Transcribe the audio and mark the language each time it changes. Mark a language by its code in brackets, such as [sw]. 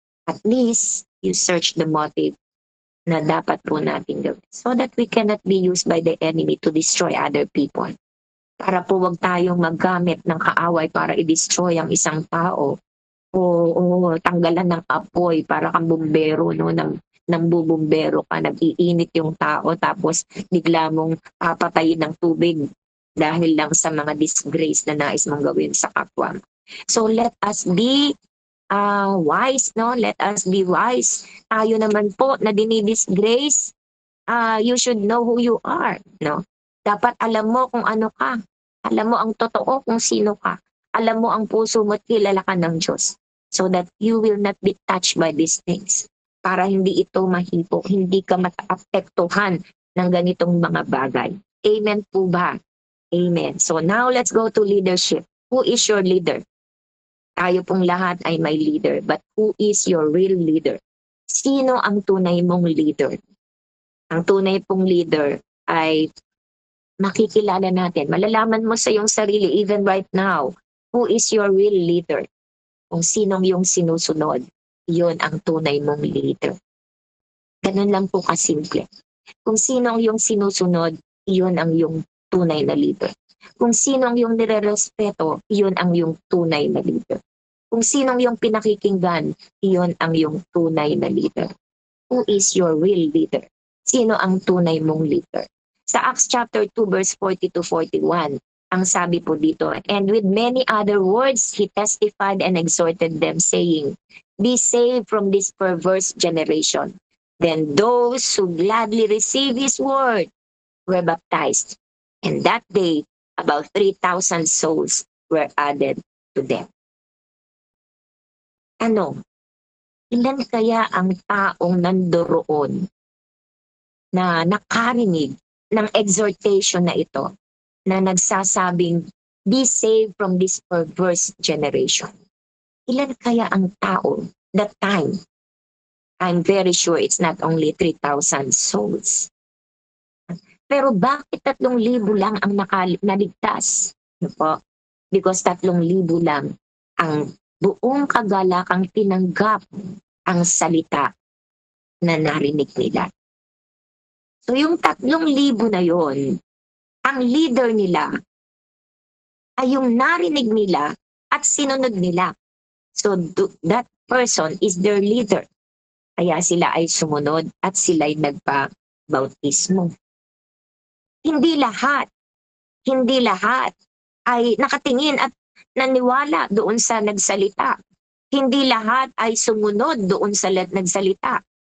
[en] At least, you search the motive [tl] na dapat po natin gawin [en] so that we cannot be used by the enemy to destroy other people. [tl] Para po wag tayong maggamit ng kaaway para i-destroy ang isang tao o tanggalan ng apoy para kang bumbero, no, ng bubumbero ka, nag-iinit yung tao tapos bigla mong papatayin ng tubig dahil lang sa mga disgrace na nais mong gawin sa kapwa. [en] So let us be wise, no? Let us be wise. [tl] Tayo naman po na dinidisgrace, [en] you should know who you are, no? [tl] Dapat alam mo kung ano ka. Alam mo ang totoo kung sino ka. Alam mo ang puso mo at kilala ka ng Diyos. [en] So that you will not be touched by these things. [tl] Para hindi ito mahipok, hindi ka mataapektuhan ng ganitong mga bagay. Amen po ba? Amen. [en] So now let's go to leadership. Who is your leader? [tl] Tayo pong lahat ay may leader. [en] But who is your real leader? [tl] Sino ang tunay mong leader? Ang tunay pong leader ay makikilala natin. Malalaman mo sa iyong sarili [en] even right now. Who is your real leader? [tl] Kung sinong yung sinusunod. Yun ang tunay mong leader. Ganun lang po kasimple. Kung sino ang yung sinusunod, yun ang yung tunay na leader. Kung sino ang yung nire-respeto, yun ang yung tunay na leader. Kung sino ang yung pinakikinggan, yun ang yung tunay na leader. [en] Who is your real leader? [tl] Sino ang tunay mong leader? Sa Acts chapter 2 verse 40 to 41, ang sabi po dito, [en] and with many other words, he testified and exhorted them, saying, be saved from this perverse generation. Then those who gladly received his word were baptized. And that day, about 3,000 souls were added to them. [tl] Ano? Ilan kaya ang taong nandoroon na nakarinig ng exhortation na ito na nagsasabing, [en] be saved from this perverse generation? [tl] Ilan kaya ang tao [en] that time? I'm very sure it's not only 3,000 souls. [tl] Pero bakit 3,000 lang ang naligtas? Ano po? Because 3,000 lang ang buong kagalakang tinanggap ang salita na narinig nila. So yung 3,000 na yon, ang leader nila ay yung narinig nila at sinunod nila. [en] So that person is their leader. [tl] Kaya sila ay sumunod at sila'y nagpa-bautismo. Hindi lahat ay nakatingin at naniwala doon sa nagsalita. Hindi lahat ay sumunod doon sa nagsalita.